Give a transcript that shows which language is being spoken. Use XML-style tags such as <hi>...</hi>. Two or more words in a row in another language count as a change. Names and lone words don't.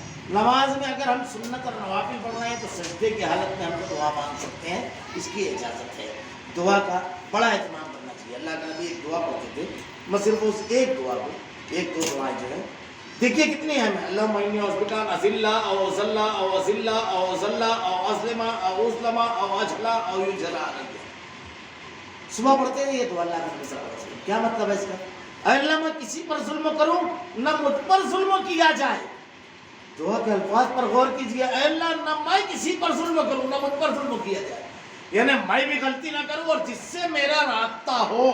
<ur>نماز میں اگر ہم سنت اور نوافل پڑھ رہے ہیں تو سجدے کی حالت میں ہم کو دعا مانگ سکتے ہیں، اس کی اجازت ہے۔ دعا کا بڑا اہتمام کرنا چاہیے۔ اللہ کے نبی ایک دعا پڑھتے تھے، میں صرف اس ایک دعا کو، ایک دو دعائیں جو ہیں دیکھیے کتنی اہم ہے۔</ur> <ar>اللہم انی اعوذ بک ان اذل او اذل او اذل او اذل او اظلم او اظلم او اجهل او یجهل علی۔</ar> <ur>صبح پڑھتے ہیں یہ دعا اللہ کے نبی</ur> <ar>صلی اللہ علیہ وسلم۔</ar> <ur>کیا مطلب ہے اس کا؟ اے اللہ میں کسی پر ظلم کروں نہ مجھ پر ظلم کیا جائے۔ دعا کے الفاظ پر غور کیجیے، اے اللہ نہ میں کسی پر ظلم کروں نہ مجھ پر ظلم کیا جائے، یعنی میں بھی غلطی نہ کروں اور جس سے میرا رابطہ ہو۔</ur>